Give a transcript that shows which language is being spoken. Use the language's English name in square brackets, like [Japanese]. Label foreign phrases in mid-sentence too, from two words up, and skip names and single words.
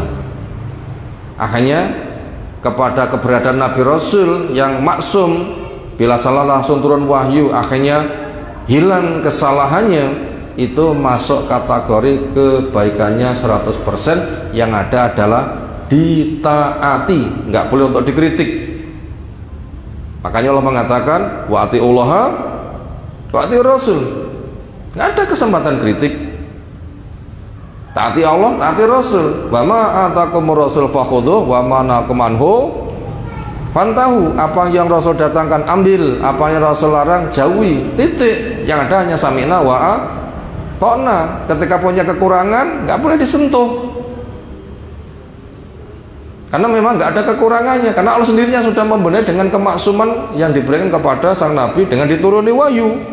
[Indonesian] Akhirnya kepada keberadaan Nabi Rasul yang maksum, bila salah langsung turun wahyu, akhirnya hilang kesalahannya, itu masuk kategori kebaikannya 100%. Yang ada adalah ditaati, nggak boleh untuk dikritik. Makanya Allah mengatakan [Arabic] wa atiullaha wa atiur rasul. [Indonesian] Nggak ada kesempatan kritik. Taati Allah, taati Rasul. [Arabic] Wa ma atakumur rasul fakhudhu wa ma nahakum anhu fantahu. [Indonesian] Apa yang Rasul datangkan ambil, apa yang Rasul larang jauhi. Titik. Yang ada hanya [Arabic] sami'na wa ata'na. [Indonesian] Ketika punya kekurangan nggak boleh disentuh. Karena memang nggak ada kekurangannya, karena Allah sendirinya sudah membenahi dengan kemaksuman yang diberikan kepada sang Nabi dengan dituruni wahyu.